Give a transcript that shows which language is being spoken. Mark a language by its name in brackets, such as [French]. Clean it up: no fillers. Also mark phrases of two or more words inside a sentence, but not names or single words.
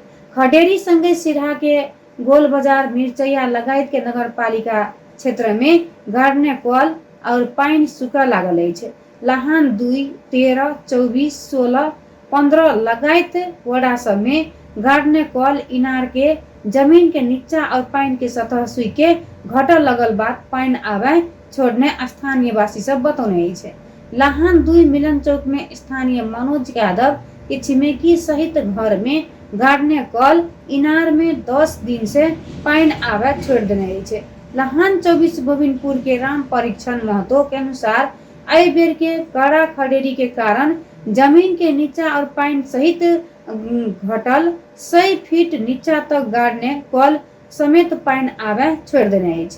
[Maithili] खडेरी संगे सिरहा के गोल बाजार मिर्चैया लगायत के नगर पालिका क्षेत्र में गाड़ने कल और पानी सूखा लागल छे। लहान 2, 13, 24, 16, 15 लगायत वड़ा सब में गाड़ने कल इनार के जमीन के नीचा और पानी के सतह सुई के घटल लगल बाद पानी आवे छोड़ने स्थानीय वासी सब बतौने छे। लहान 2 मिलन चौक में स्थानीय मनोज यादव के छिमेकी सहित घर में गाड़ने कल इनार में 10 दिन से पानी आवे छोड़ देने छे। लहान 24 गोविंदपुर के राम परीक्षण महतो के अनुसार आई बेर के कड़ा खडेरी के कारण जमीन के नीचा और पानी सहित घटल 100 फीट नीचा तक गाड़ने कल समेत पानी आवे छोड़ देने छे।